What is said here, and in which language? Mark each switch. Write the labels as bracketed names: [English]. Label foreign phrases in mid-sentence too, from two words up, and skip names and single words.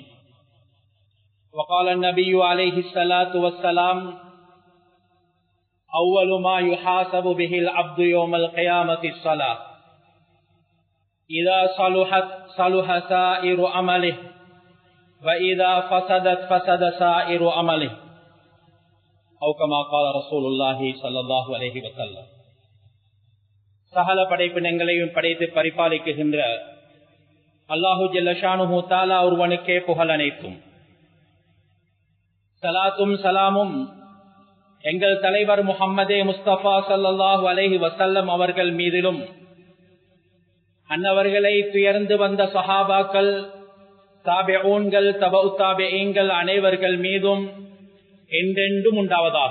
[Arabic] وقال النبي عليه الصلاة والسلام أول ما يحاسب به العبد يوم القيامة الصلاة إذا صلحت صلح سائر عمله وإذا فسدت فسد سائر عمله أو كما قال رسول الله صلى الله عليه وسلم. [Tamil] சகல படைப்பினங்களையும் படைத்து பரிபாலிக்குகின்ற [Arabic] الله جل شأنه تعالى [Tamil] ஒருவனுக்கே புகழ் அனைத்தும். ஸலாத்தும் ஸலாமும் எங்கள் தலைவர் முஹம்மதே முஸ்தபா [Arabic] صلى الله عليه وسلم [Tamil] அவர்கள் மீதிலும் அன்னவர்களை துயர்ந்து வந்த சஹாபாக்கள் தாபிஊன்கள் தபஉ தாபிஈன்கள் அனைவர்கள் மீதும் என்றென்றும் உண்டாவதாக.